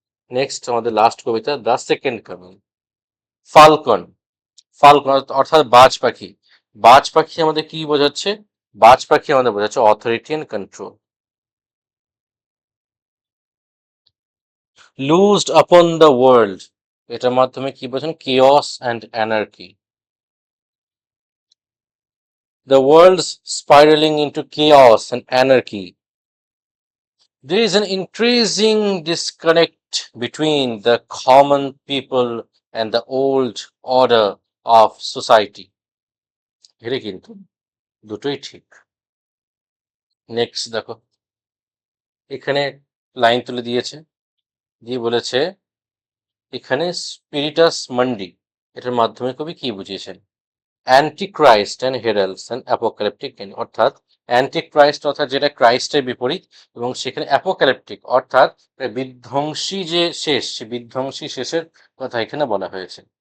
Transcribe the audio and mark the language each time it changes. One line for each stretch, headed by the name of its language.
Bangla: Next আমাদের last Kabita, the second coming. Falcon, falcon অর্থাৎ বাজ পাখি। বাজ পাখি আমাদের কি বোঝাচ্ছে? বাজ পাখি আমাদের বোঝাচ্ছে
English: Authority and control. Loosed upon the world,
Bangla: এটার মাধ্যমে কি বোঝেন?
English: Chaos and anarchy. The world's spiraling into chaos and anarchy. There is an increasing disconnect between the common people and the old order of society.
Bangla: এটা কিন্তু দুটোই ঠিক। Next দেখো, এখানে লাইন তুলে দিয়েছে, দিয়ে বলেছে এখানে স্পিরিটাস মান্ডি, এটার মাধ্যমে কবি কি বুঝিয়েছেন?
English: Antichrist and heralds and apocalyptic,
Bangla: অর্থাৎ অ্যান্টিক্রাইস্ট অর্থাৎ যেটা ক্রাইস্টের বিপরীত, এবং সেখানে অ্যাপোক্যালিপটিক অর্থাৎ বিধ্বংসী যে শেষ, সে বিধ্বংসী শেষের কথা এখানে বলা হয়েছে।